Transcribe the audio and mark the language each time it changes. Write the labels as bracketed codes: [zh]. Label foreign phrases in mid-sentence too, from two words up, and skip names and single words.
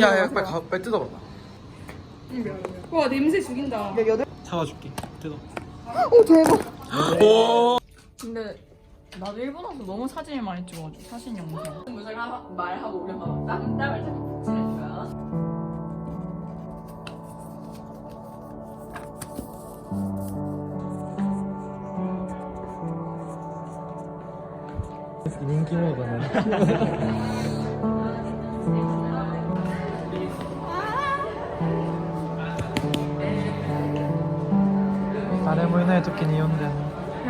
[ko] 야, 빨리 뜯어봐. 와 냄새 죽인다. 잡아줄게. 뜯어. 오 대박. 오. 근데 나도 일본 와서 너무 사진을 많이 찍어가지고 사진 영상. 무슨 말하고 우리 막 땅땅을 자꾸 붙이는 거야. [ja] 人気者だね誰もいない時に読んでんの